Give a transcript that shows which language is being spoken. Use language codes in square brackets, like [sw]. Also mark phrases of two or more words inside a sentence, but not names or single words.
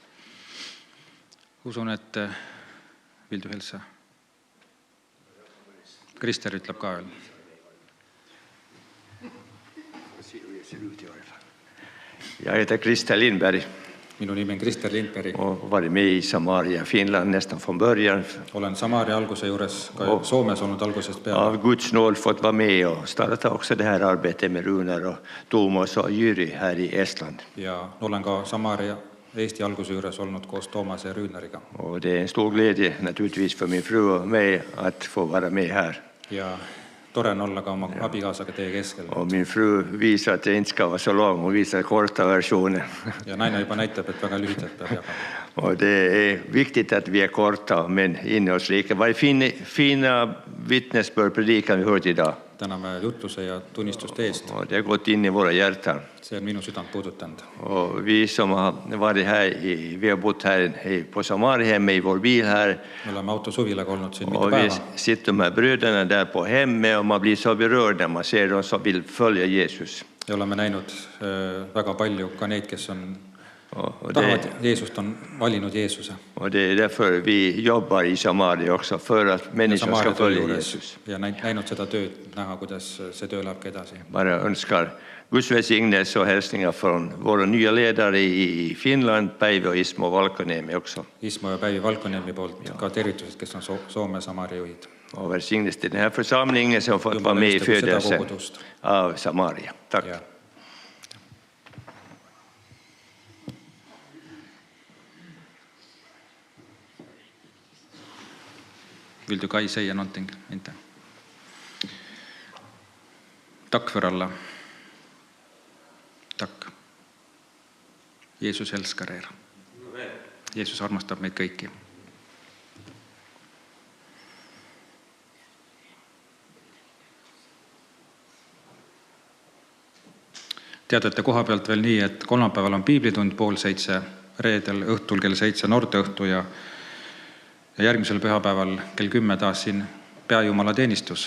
[et] Usun, et Vildu Helsa. Krister ütleb ka veel. [sv] Jag heter Christer Lindberg [et] Minu nimi on Krister Lindberg. [sv] och varit med i Samaria, Finland nästan från början. [et] Olen Samaria alguse juures, ka Soomes olnud algusest peale. [sv] Av Guds nåd fått vara med och starta också det här arbetet med Runar och Thomas och Jyri här i Estland. [et] Ja olen ka Samaria Eesti alguse juures olnud koos Toomas ja Rüüneriga. [sv] Och det är en stor glädje naturligtvis för min fru och mig att få vara med här. [et] Ja tore on olla ka oma abikaasaga teie keskel. [sv] Och min fru visar att det inte ska vara så lång och visar korta versioner. [et] Ja naine juba näitab, et väga lühidalt peab jagama. [sv] Och det är viktigt att vi är korta men innehållsrika. Vad fina vittnesbörd predikan vi hört idag. [et] Täname jutluse ja tunnistuste eest. [sv] Och det har gått in i våra hjärtan. [et] See on minu südant puudutanud. [sv] Och vi som har varit här, vi har bott här på Samarihemmet i vår bil här. [et] Me oleme autosuvilaga olnud siin mitu [sv] Och vi [et] päeva. [sv] sitter med bröderna där på hemmet och man blir så berörd när man ser dem som vill följa Jesus. [et] Ja oleme näinud väga palju ka neid, kes on [sv] Och [et] tahavad Jeesust, on valinud Jeesuse. [sv] och det är därför vi jobbar i Samaria också, för att människor ska [et] Samaria töö [sv] följa [et] juures [sv] Jesus. [et] ja näinud seda tööd, näha, kuidas see töö läheb ka edasi. [sv] Bara önskar Guds välsignelse och hälsningar från våra nya ledare i Finland, Päivi och Ismo Valkoniemi också. [et] Ismo ja Päivi Valkoniemi poolt ka tervitused, kes on Soome Samaria juhid. [sv] Och välsignelse till den här församlingen som har fått vara med i födelsen av Samaria. Tack. Ja. Vill du Kai säga någonting? Inte. Tack för alla. Tack. Jeesus älskar er. [et] Jeesus armastab meid kõiki. Teadete koha pealt veel nii, et kolmapäeval on piiblitund 6:30, reedel õhtul kell 7 noorteõhtu ja järgmisel pühapäeval kell 10 taas siin peajumala teenistus.